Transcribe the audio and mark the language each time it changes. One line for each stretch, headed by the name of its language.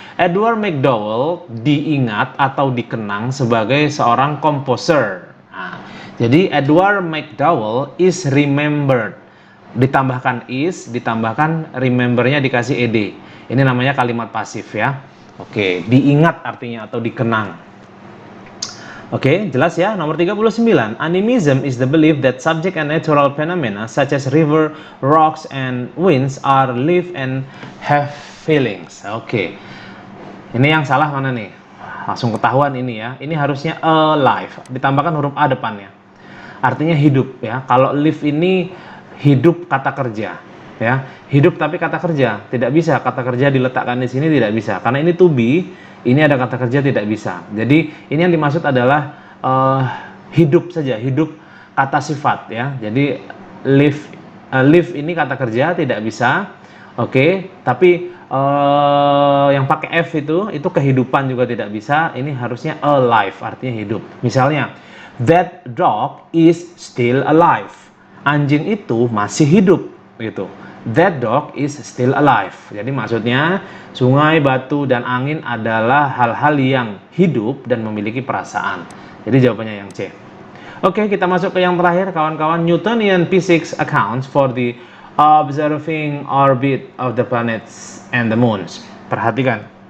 Indonesian: Edward McDowell diingat atau dikenang sebagai seorang komposer. Nah, jadi
English: Edward McDowell is remembered.
Indonesian: Ditambahkan is, ditambahkan remember-nya dikasih ed. Ini namanya kalimat pasif ya. Oke, diingat artinya atau dikenang. Oke, jelas ya. Nomor 39.
English: Animism is the belief that subject and natural phenomena such as river, rocks, and winds are live and have feelings.
Indonesian: Oke. Ini yang salah mana nih? Langsung ketahuan ini ya. Ini harusnya alive. Ditambahkan huruf A depannya. Artinya hidup ya. Kalau live ini hidup kata kerja ya. Hidup tapi kata kerja. Tidak bisa kata kerja diletakkan di sini, tidak bisa. Karena ini to be, ini ada kata kerja, tidak bisa. Jadi ini yang dimaksud adalah hidup saja, hidup kata sifat ya. Jadi live ini kata kerja, tidak bisa. Oke, tapi yang pakai F itu kehidupan juga tidak bisa. Ini harusnya alive, artinya hidup. Misalnya,
English: that dog is still alive.
Indonesian: Anjing itu masih hidup, gitu.
English: That dog is still alive.
Indonesian: Jadi maksudnya sungai, batu, dan angin adalah hal-hal yang hidup dan memiliki perasaan. Jadi jawabannya yang C. Oke, kita masuk ke yang terakhir kawan-kawan.
English: Newtonian physics accounts for the observing orbit of the planets and the moons.
Indonesian: Perhatikan.